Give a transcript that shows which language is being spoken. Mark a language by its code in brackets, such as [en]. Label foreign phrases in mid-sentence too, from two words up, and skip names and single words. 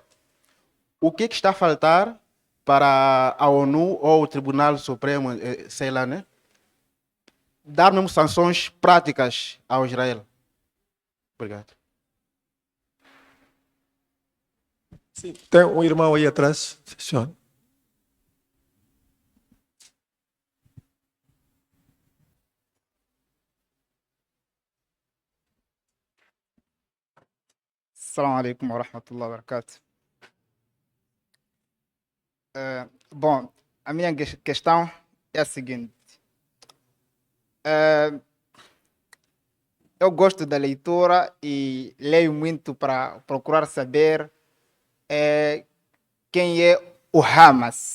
[pt] O que está a faltar para a ONU ou o Tribunal Supremo, sei lá, né? Dar mesmo sanções práticas ao Israel. Obrigado. Sim, tem um irmão aí atrás, senhor. [ar] السلام عليكم ورحمة الله وبركاته. [pt] Bom, a minha questão é a seguinte. Eu gosto da leitura e leio muito para procurar saber quem é o Hamas.